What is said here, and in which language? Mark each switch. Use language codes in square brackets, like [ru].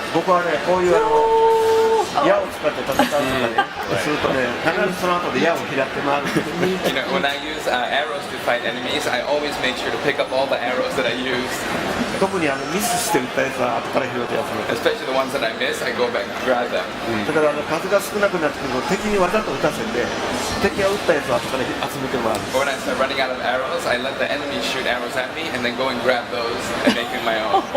[ja] 僕はね、こういう矢を使って戦うとかね、するとね、必ずその後で矢を拾って回る。 [en] When I use arrows to fight enemies, I always make sure to pick up all the arrows that I use. [ja] 特にミスして撃ったやつは後から拾って集めて。 [en] Especially the ones that I miss, I go back and grab them. [ja] だから数が少なくなってくると敵にわざと撃たせて、敵が撃ったやつを後から集めて回る。 [en] Or when I start running out of arrows, I let the enemy shoot arrows at me and then go and grab those and make them my own.